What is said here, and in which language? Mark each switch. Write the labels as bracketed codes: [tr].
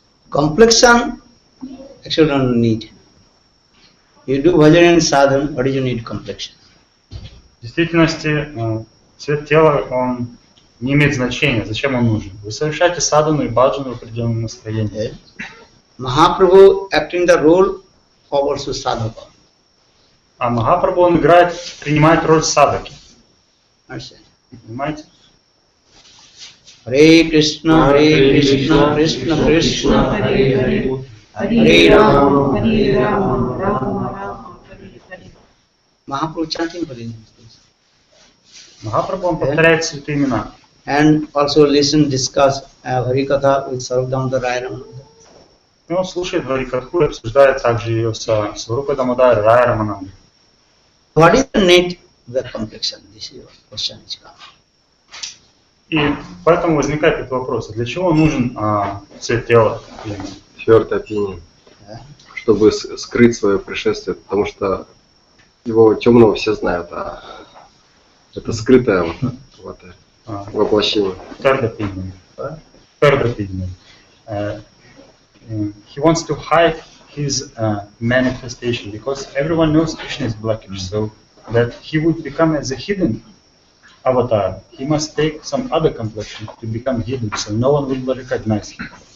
[en] Complexion, actually don't need. You do bhajan and sadhana, what do you need complexion? [ru] В действительности, цвет тела, он не имеет значения, зачем он нужен. Вы совершаете садхану и бхаджану в определенном настроении. [en] Mahaprabhu acting the role of also sadhaka. [ru] А Махапрабху, он принимает роль садаки. Понимаете? [sa] Hare Krishna, Krishna Krishna, Hare Hare, Hare Rama, Rama Rama, Hare Hare. [en] Mahaprabhu chanting for him. [ru] Махапрабху, он повторяет святые имена. [en] And also listen, discuss Harikatha with Sarvadamodar Rama. [ru] И он слушает Харикатху и обсуждает также ее с Сварупой Дамодар Рая Рамананды. [en] What is the need of the complexion? This is your question is coming. [ru] И поэтому возникает этот вопрос, для чего нужен цвет тела? Четвертая опиния. Чтобы скрыть свое пришествие, потому что его темного все знают, а это скрытое воплощение. [en] Third opinion. Third opinion. He wants to hide his manifestation because everyone knows Krishna is blackish, so that he would become as a hidden avatar. He must take some other complexion to become hidden, so no one will recognize him.